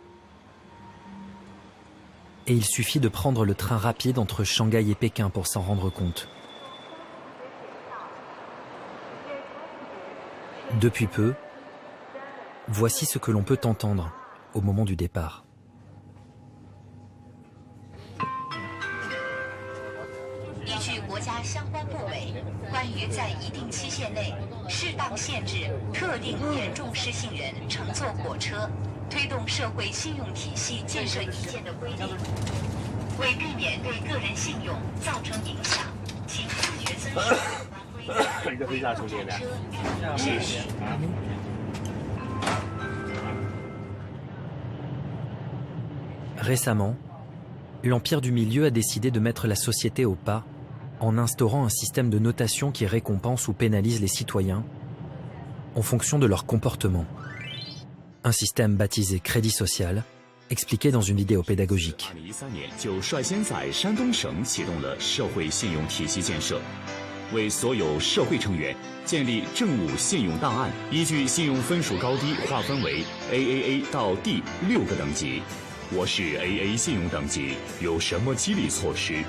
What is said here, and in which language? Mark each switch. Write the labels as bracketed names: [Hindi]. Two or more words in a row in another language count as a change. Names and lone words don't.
[French] Et il suffit de prendre le train rapide entre Shanghai et Pékin pour s'en rendre compte. Depuis peu, voici ce que l'on peut entendre au moment du départ. [Chinese] 依据国家相关部委关于在一定期限内适当限制特定严重失信人乘坐火车、推动社会信用体系建设意见的规定，为避免对个人信用造成影响，请自觉遵守有关规定。谢谢。 [French] Récemment, l'Empire du Milieu a décidé de mettre la société au pas en instaurant un système de notation qui récompense ou pénalise les citoyens en fonction de leur comportement. Un système baptisé crédit social, expliqué dans une vidéo pédagogique. [Chinese] 为所有社会成员建立政务信用档案，依据信用分数高低划分为 AAA 到 D 6个等级。我是 AA 信用等级，有什么激励措施？